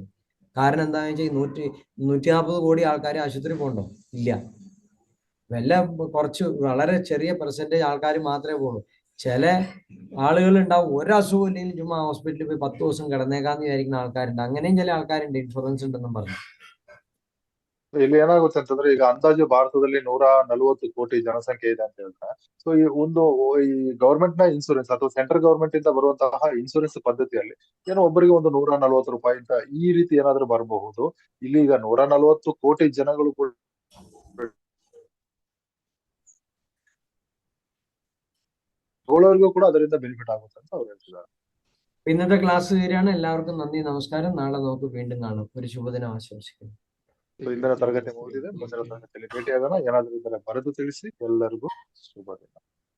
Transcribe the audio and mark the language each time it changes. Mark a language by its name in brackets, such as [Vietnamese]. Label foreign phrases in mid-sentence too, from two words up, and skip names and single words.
[Malayalam] കാരണം എന്താണെന്ന് വെച്ചാൽ 140 കോടി ആൾക്കാർ ആശുപത്രി പോകണ്ടോ? ഇല്ല. വല്ല കുറച്ച് വളരെ ചെറിയ പെർസെന്റേജ് ആൾക്കാർ മാത്രമേ പോകുള്ളൂ. ചില ആളുകൾ ഉണ്ടാവും, ഒരസുഖം ഇല്ലെങ്കിൽ ചുമ്മാ ഹോസ്പിറ്റലിൽ പോയി 10 ദിവസം കിടന്നേക്കാന്ന് വിചാരിക്കുന്ന ആൾക്കാരുണ്ട്. അങ്ങനെയും ചില ആൾക്കാരുണ്ട് ഇൻഷുറൻസ് ഉണ്ടെന്നും പറഞ്ഞു. [Kannada] ಇಲ್ಲಿ ಏನಾಗುತ್ತೆ ಅಂತಂದ್ರೆ, ಈಗ ಅಂದಾಜು ಭಾರತದಲ್ಲಿ 140 ಕೋಟಿ ಜನಸಂಖ್ಯೆ ಇದೆ ಅಂತ ಹೇಳ್ತಾರೆ. ಸೊ ಈ ಗವರ್ಮೆಂಟ್ ನ ಇನ್ಸೂರೆನ್ಸ್ ಅಥವಾ [English] central government [Kannada] ಇಂದ ಬರುವಂತಹ ಇನ್ಸೂರೆನ್ಸ್ ಪದ್ಧತಿಯಲ್ಲಿ ಏನೋ ಒಬ್ಬರಿಗೆ ಒಂದು 140 ರೂಪಾಯಿ ಅಂತ ಈ ರೀತಿ ಏನಾದ್ರೂ ಬರಬಹುದು. ಇಲ್ಲಿ ಈಗ 140 ಕೋಟಿ ಜನಗಳು ಕೂಡ ತಗೊಳ್ಳೋರ್ಗೂ ಕೂಡ ಅದರಿಂದ ಬೆನಿಫಿಟ್ ಆಗುತ್ತೆ ಅಂತ ಅವ್ರು ಹೇಳ್ತಿದ್ದಾರೆ. [Malayalam] ഇന്നത്തെ ക്ലാസ് തീരാണ്. എല്ലാവർക്കും നന്ദി, നമസ്കാരം. നാളെ നമുക്ക് വീണ്ടും കാണാം. ഒരു ശുഭദിനം ആശംസിക്കുന്നു. [Kannada] ಇಂದಿನ ತರಗತಿ ಮುಗಿದಿದೆ. ಮುಂದಿನ ತರಗತಿಯಲ್ಲಿ ಭೇಟಿಯಾಗೋಣ. ಏನಾದ್ರೂ ಇದ್ದರೆ ಬರೆದು ತಿಳಿಸಿ. ಎಲ್ಲರಿಗೂ ಶುಭ ದಿನ.